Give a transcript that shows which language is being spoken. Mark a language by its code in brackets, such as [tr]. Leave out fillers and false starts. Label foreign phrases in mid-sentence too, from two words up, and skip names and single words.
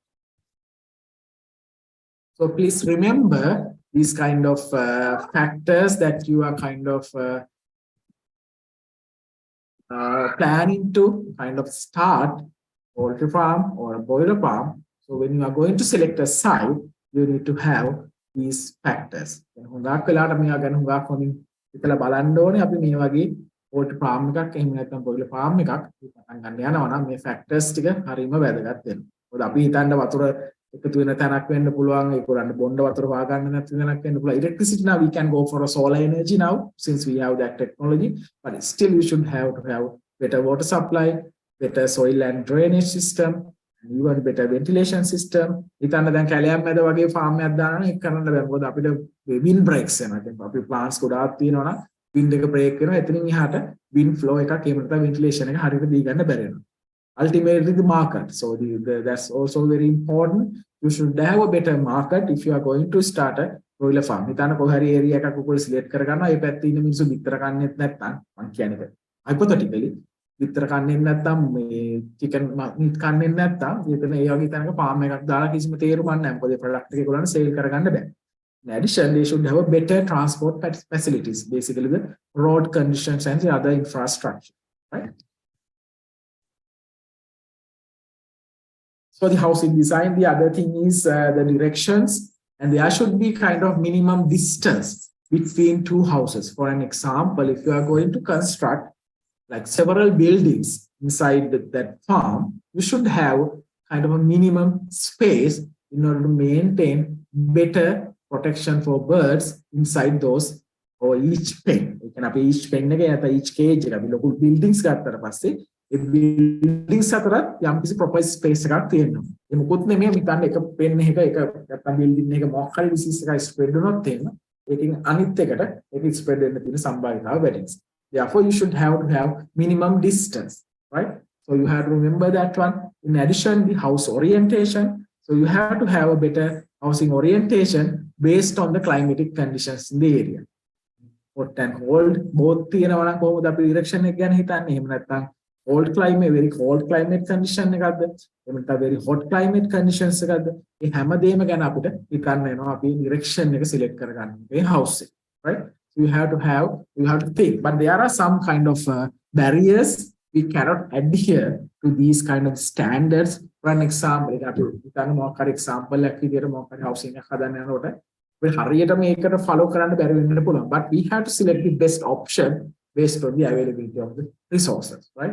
[en] So please remember these kind of factors that you are kind of planning to kind of start poultry farm or a broiler farm. So when you are going to select a site, you need to have these factors. [si] හුඟක් වෙලාවට මේවා ගැන හුඟක් හොඳින් හිතලා බලන්න ඕනේ. අපි මේ වගේ [en] poultry farm [si] එකක් එහෙම නැත්නම් [en] broiler farm [si] එකක් පටන් ගන්න යනවා නම් මේ factors ටික හරියම වැදගත් වෙනවා. මොකද අපි හිතන්න වතුර එකතු වෙන තැනක් වෙන්න පුළුවන්, ඒකරන්න බොණ්ඩ වතුර හොයාගන්න නැති තැනක් වෙන්න පුළුවන්. [en] Electricity now we can go for a solar energy now since we have that technology, but still we should have to have better water supply, better soil and drainage system, and even better ventilation system. [si] හිතන්න දැන් කැලයක් මැද වගේ farm එකක් දානවා ඒක කරන්න බෑ. මොකද අපිට [en] wind breaks [si] වෙනවා. දැන් අපි plants ගොඩාක් තියෙනවා නම් wind එක break වෙනවා. එතනින් එහාට [en] wind flow [si] එකක් එහෙම නැත්නම් ventilation එක හරියට දී ගන්න බැරි වෙනවා. [en] Ultimately the market. So that's also very important. You should have a better market if you are going to start a broiler farm. [si] හිතන්න කොහේ හරි area එකක් උකුල් select කරගන්නවා. ඒ පැත්තේ ඉන්න මිනිස්සු විතර කන්නේත් නැත්නම් මම කියන්නේ hypothetically විතර කන්නේ නැත්නම් මේ [en] chicken meat [si] කන්නේ නැත්නම් එතන ඒ වගේ තැනක farm එකක් දාලා කිසිම තේරුමක් නැහැ. මොකද product එක ඒගොල්ලන්ට sell කරගන්න බෑ. [en] In addition, they should have a better transport facilities, basically the road conditions and the other infrastructure, right? So the housing design, the other thing is the directions, and there should be kind of minimum distance between two houses. For an example, if you are going to construct like several buildings inside that farm, you should have kind of a minimum space in order to maintain better protection for birds inside those or each pen. You can have each pen [si] එක නැත්නම් [en] each cage [si] එක අපි ලොකු buildings ගත්තට පස්සේ buildings අතරත් යම්කිසි proper space එකක් තියෙනවා. ඒ මොකොත් නෙමෙයි හිතන්න එක pen එක නැත්තම් building එක මොකක් හරි disease එකක් spread වුණොත් එහෙම ඒකෙන් අනිත් එකට ඒක spread වෙන්න තියෙන සම්භාවිතාව වැඩි නිසා. [en] Therefore, you should have to have minimum distance, right? So you have to remember that one. In addition, the house orientation. So you have to have a better housing orientation based on the climatic conditions in the area. Hot and cold, both [si] තියෙනවා නම් කොහොමද අපි direction එක ගැන හිතන්නේ? එහෙම නැත්නම් [en] cold climate, very cold climate condition එකක්ද? [si] එහෙම නැත්නම් [en] very hot climate conditions [si] එකක්ද? මේ හැමදේම ගැන අපිට හිතන්න වෙනවා අපි direction එක select කරගන්න මේ house එක, [en] right? You have to think, but there are some kind of barriers we cannot adhere to these kind of standards. For an example, example housing follow but we have to select the best option based on the availability of the resources, right?